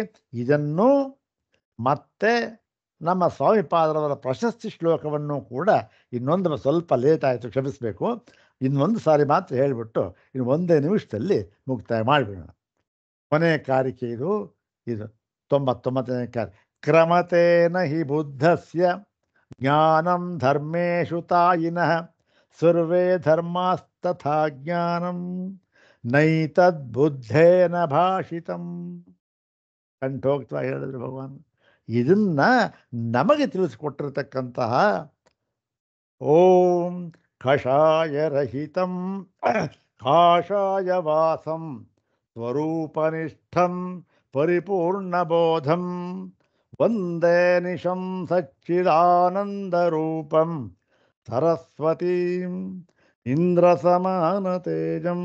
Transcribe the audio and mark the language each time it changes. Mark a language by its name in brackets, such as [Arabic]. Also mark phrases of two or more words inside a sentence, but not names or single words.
[Kannada] ಇದನ್ನು ಮತ್ತೆ ನಮ್ಮ ಸ್ವಾಮಿಪಾದರವರ ಪ್ರಶಸ್ತಿ ಶ್ಲೋಕವನ್ನು ಕೂಡ ಇನ್ನೊಂದು ಸ್ವಲ್ಪ ಲೇಟ್ ಆಯಿತು, ಕ್ಷಮಿಸಬೇಕು. ಇನ್ನೊಂದು ಸಾರಿ ಮಾತ್ರ ಹೇಳಿಬಿಟ್ಟು ಇನ್ನು ಒಂದೇ ನಿಮಿಷದಲ್ಲಿ ಮುಕ್ತಾಯ ಮಾಡಿಬಿಡೋಣ. ಕೊನೆಯ ಕಾರಿಕೆ ಇದು 99ನೇ ಕಾರಿಕೆ. [Sanskrit] ಕ್ರಮತೇನ ಹಿ ಬುದ್ಧಸ್ಯ ಜ್ಞಾನಂ ಧರ್ಮೇಶು ತಾಯಿನಃ ಸರ್ವೇ ಧರ್ಮಾಸ್ತಥಾ ಜ್ಞಾನಂ ನೈತದ್ಬುದ್ಧೇನ ಭಾಷಿತಂ. [Kannada] ಕಂಠೋಕ್ತವಾಗಿ ಹೇಳಿದ್ರು ಭಗವಾನ್. ಇದನ್ನ ನಮಗೆ ತಿಳಿಸಿಕೊಟ್ಟಿರತಕ್ಕಂತಹ [Sanskrit] ॐ कषायरहितं काषायवासं स्वरूपनिष्ठं परिपूर्णबोधं वन्दे निशं सच्चिदानन्दरूपं सरस्वतीं इन्द्रसमानतेजं.